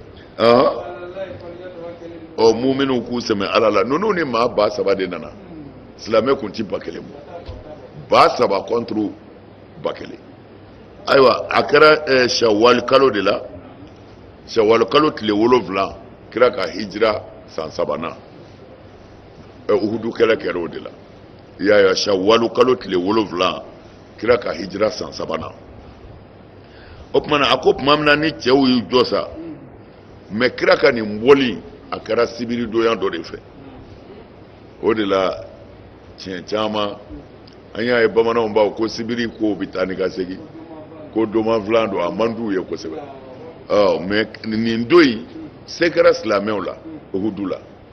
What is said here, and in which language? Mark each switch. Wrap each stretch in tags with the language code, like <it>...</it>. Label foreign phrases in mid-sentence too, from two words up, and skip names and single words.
<bm>ɔ muminiw k'u sɛmɛ ala la ninnu ni maa 3,000 de nana silamɛ kun ti 1,000 bɔ 3,000 contre 1,000 ayiwa a kɛra shawwal kalo de la shawwal kalo tile 7 kira ka hijira san 3nan uhudu kɛlɛ kɛra o de la yaya shawwal kalo tile 7 kira ka hijira san 3nan o tuma na a ko tuma min na ni cɛw y'u jɔ sa mɛ kira ka nin bɔli a kɛra sibiri donya dɔ de fɛ o de la tiɲɛ caman an y'a ye bamananw b'aw ko sibiri ko bɛ taa ni ka segin ko domafilan don a man d'u ye kosɛbɛ mɛ nin don in se kɛra silamɛw la uhudu la</bm>